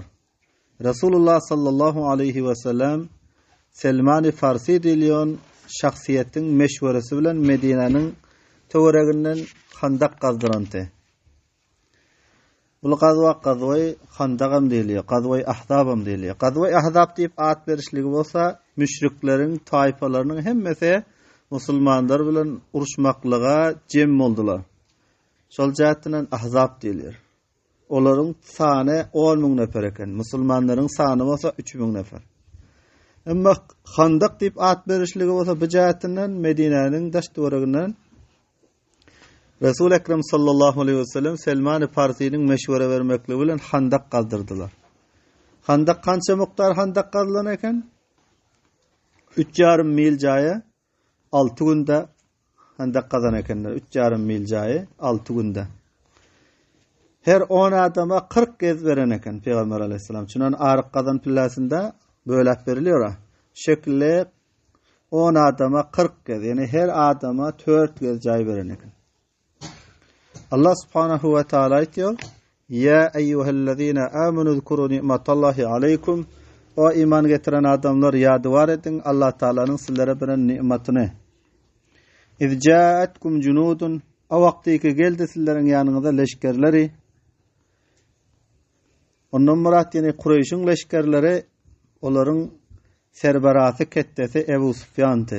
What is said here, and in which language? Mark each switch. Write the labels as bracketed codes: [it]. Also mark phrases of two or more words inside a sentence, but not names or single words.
[tk] Resulullah [ar] صلى الله عليه وسلم [tk] Selman-ı Farsi diliyon şahsiyetin meşveresi bilen Medine'nin töwereginden handak gazdırandı. Bu gazwa-i handagam diliyor, gazwa-i Ahzabam diliyor. Gazwa-i Ahzab deyip at verişligi bolsa müşriklerin tayfalarının hemmesi musulmanlar bilen uruşmaklığa cem boldular. Şol jatdan Ahzab diliyor. Olaryň sany 10.000 nefer eken. Musulmanlaryň sany bolsa 3.000 nefer. Amma Handaq dip at berişligi bolsa bu jahatinden Medine'nin daşduragynyň Resul Ekrem [ar] صلى الله عليه وسلم [tk] Selman-ı Farisi'nin meşwara bermekligi bilen Handaq galdyrdylar. Handaq kança muktar Handaq gazylan eken? 3,5 mil jaýy 6 günde Handaq gazan ekenler. 3,5 mil jaýy 6 günde. Her 10 adama 40 kez beren eken Peygamber aleyhisselam. Çunan arık gazan pillasında bölep beriliyor. Şekilli 10 adama 40 kez, yani her adama 4 kez jaý beren eken. [ar] الله سبحانه وتعالى aytıyor: "يا أيها الذين آمنوا اذكروا نعمة الله عليكم." [tk] O iman getiren adamlar ýadybar edin Allah Taala'nın sizlere beren nimetini. [ar] "إذ جاءتكم جنود." [tk] O wagtyky geldi sizleriň ýanyňyza leşkerleri. Ondan murat ýani Kureyşiň leşkerleri, olaryň serbarasy kettesi Ebu Sufyan'ty.